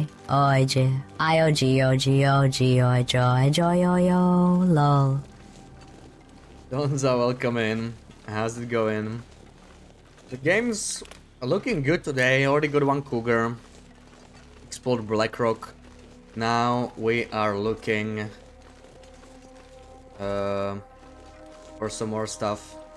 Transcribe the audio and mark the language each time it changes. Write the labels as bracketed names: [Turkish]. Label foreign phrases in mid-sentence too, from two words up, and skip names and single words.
[English] Oi, G. I-O-G-O-G-O-G-O-I joy, joy, yo, yo, lol. Donza, welcome in. How's it going? The game's looking good today. Already got one cougar. Explored Blackrock. Now we are looking for some more stuff.